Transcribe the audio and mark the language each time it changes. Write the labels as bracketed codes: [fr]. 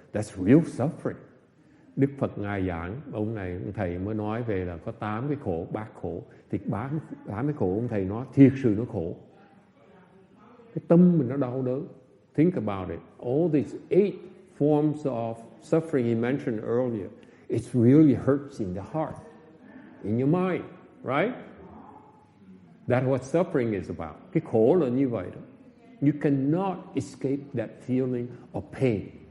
[en] That's real suffering. [vi] Đức Phật Ngài giảng, ông thầy mới nói về là có 8 cái khổ, bát khổ. Thì 8 cái khổ ông thầy nói thiệt sự nó khổ. Cái tâm mình nó đau đớn. [en] Think about it. All these 8 forms of suffering he mentioned earlier, it really hurts in the heart, in your mind, right? That's what suffering is about. [vi] Cái khổ là như vậy đó. [en] You cannot escape that feeling of pain.